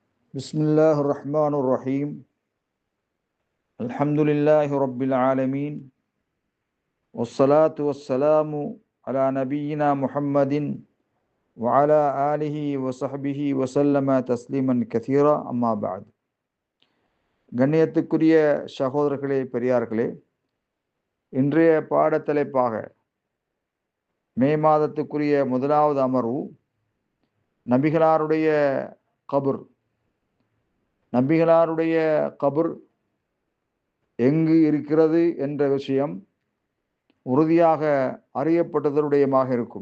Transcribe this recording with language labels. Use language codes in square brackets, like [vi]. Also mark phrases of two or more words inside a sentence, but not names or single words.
[ar] بسم الله الرحمن الرحيم الحمد لله رب العالمين والصلاة والسلام على نبينا محمد وعلى آله وصحبه وسلم تسليما كثيرا أما بعد. [ta] கண்ணியத்துக்குரிய சகோதரர்களே, பெரியார்களே, இன்றைய பாடத்தலைப்பாக மே மாதத்துக்குரிய முதலாவது அமர்வு நபிகளாருடைய கபர். நபிகளாருடைய கபர் எங்கு இருக்கிறது என்ற விஷயம் உறுதியாக அறியப்பட்டதனுடையமாக இருக்கும்.